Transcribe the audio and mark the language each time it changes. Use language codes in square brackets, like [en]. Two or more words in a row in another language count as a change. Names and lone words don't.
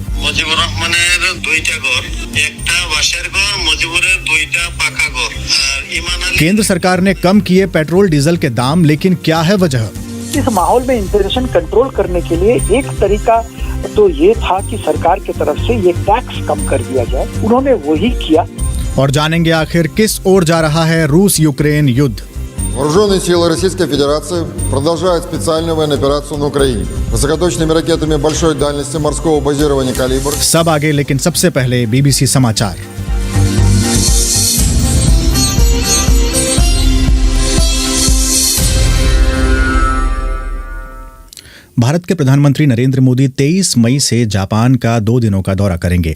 [hi] केंद्र सरकार ने कम किए पेट्रोल डीजल के दाम, लेकिन क्या है वजह? इस माहौल में [en] inflation control [hi] करने के लिए एक तरीका तो ये था कि सरकार की तरफ से ये टैक्स कम कर दिया जाए, उन्होंने वही किया। और जानेंगे आखिर किस ओर जा रहा है रूस यूक्रेन युद्ध। [ru] Вооруженные силы Российской Федерации продолжают специальную военную операцию на Украине. Высокоточными ракетами большой дальности морского базирования «Калибр». [hi] सब आगे, लेकिन सबसे पहले बीबीसी समाचार। भारत के प्रधानमंत्री नरेंद्र मोदी 23 मई से जापान का 2 दिनों का दौरा करेंगे।